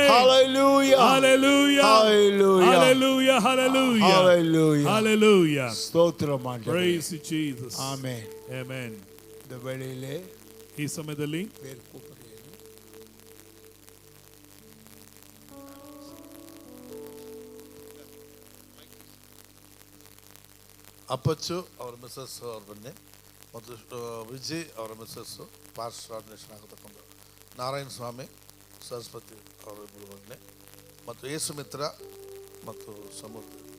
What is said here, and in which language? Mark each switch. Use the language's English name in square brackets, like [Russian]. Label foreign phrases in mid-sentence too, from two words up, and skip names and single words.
[English] Hallelujah. Hallelujah. Hallelujah. Hallelujah. Hallelujah. Hallelujah. Hallelujah. [Tamil] ஸ்தோத்திரம் ஆண்டவரே. [English] Praise you, Jesus. Amen. Amen. [Tamil] இந்த வேளையிலே [Kannada] ಈ ಸಮಯದಲ್ಲಿ [Tamil] பேர் கூப்பிடுறேன். [Kannada] ಅಪ್ಪಚ್ಚು ಅವರ ಮಿಸಸ್ ಅವ್ರು ಬನ್ನಿ, ಮತ್ತು ವಿಜಯ್ ಅವರ ಮಿಸಸ್ಸು [English] pastor ordination [Kannada] ಆಗತಕ್ಕಂಥ ನಾರಾಯಣ ಸ್ವಾಮಿ ಸರಸ್ವತಿ ಅವರಿಬ್ಬರು ಬನ್ನಿ, ಮತ್ತು ಯೇಸು ಮಿತ್ರ ಮತ್ತು ಸಮುದ್ರ.